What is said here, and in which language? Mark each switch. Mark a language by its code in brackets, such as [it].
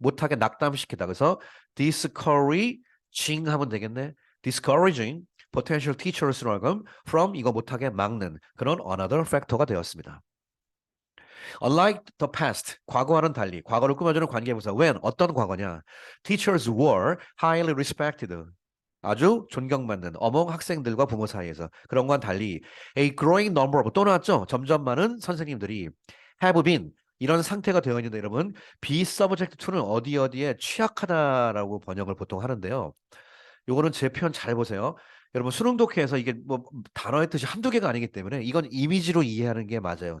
[ko] 못하게 낙담시키다. 그래서 discouraging 하면 되겠네. [en] discouraging potential teachers라고 from [ko] 이거 못하게 막는 그런 [en] another factor가 [ko] 되었습니다. [en] Unlike the past, [ko] 과거와는 달리 과거를 꾸며주는 관계부사 when, 어떤 과거냐? [en] Teachers were highly respected. [ko] 아주 존경받는 어몽 학생들과 부모 사이에서 그런 건 달리 [en] a growing number of [ko] 또 나왔죠. 점점 많은 선생님들이 [en] have been [ko] 이런 상태가 되어 있는데 여러분 be subject to는 어디에 취약하다라고 번역을 보통 하는데요. 요거는 제 표현 잘 보세요. 여러분 수능 독해에서 이게 뭐 단어의 뜻이 한두 개가 아니기 때문에 이건 이미지로 이해하는 게 맞아요.